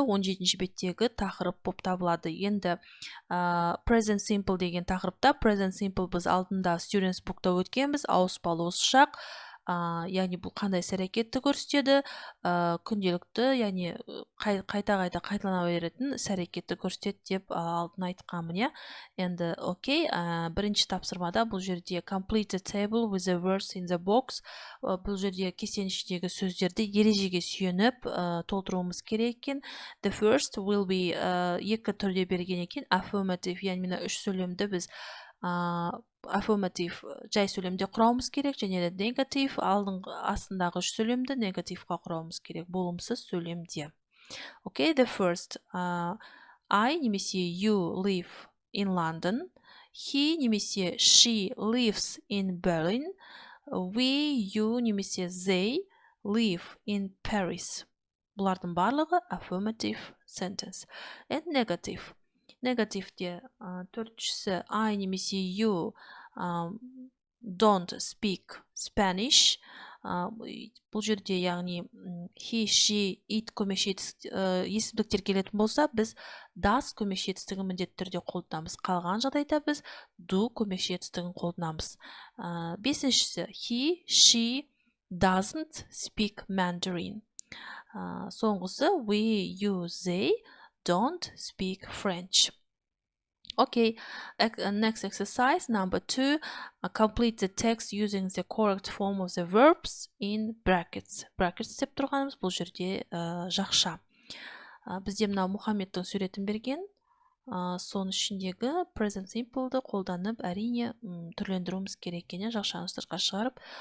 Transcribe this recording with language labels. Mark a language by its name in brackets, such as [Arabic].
[Kazakh] 17-ші беттегі тақырып болып табылады. Енді present simple деген тақырыпта, present simple біз алдында students bookта өткенбіз, ауыспалы осы шақ. Яғни бұл қандай іс-әрекетті көрсетеді, күнделікті, яғни қайта-қайта қайталана беретін іс-әрекетті көрсетеді деп алдын айтқанмын, иә. Енді окей, бірінші тапсырмада бұл жерде [English] complete the table with the words in the box. [Kazakh] Бұл жерде кестенің ішіндегі сөздерді ережеге сүйеніп толтыруымыз керек екен. [English] The first will be [Kazakh] екі түрде берген екен, affirmative, яғни мына үш сөйлемді біз affirmative жай сөйлемде құрауымыз керек, және де negative астындағы үш сөйлемді негативқа құрауымыз керек, болымсыз сөйлемде. [English] Okay, the first I немесе you live in London, he немесе she lives in Berlin, we, you немесе they live in Paris. [Kazakh] Бұлардың барлығы affirmative sentence. [English] And negative. [Kazakh] Негативте төртіншісі [English] I немесе you don't speak Spanish. [Kazakh] Бұл жерде яғни he, she, it есімдіктер келетін болса, біз does көмекші етістігін міндетті түрде қолданамыз. Қалған жағдайда біз do көмекші етістігін қолданамыз. [English] Бесіншісі he, she doesn't speak Mandarin. Соңғысы we, you, they don't speak French. Okay, next exercise, number 2, complete the text using the correct form of the verbs in brackets. [Kazakh] Brackets деп тұрғанымыз бұл жерде жақша. Бізде мына Мұхаммедтің суретін берген, соның ішіндегі present simple'ды қолданып әрине түрлендіруіміз керек екен, жақшаны сыртқа шығарып.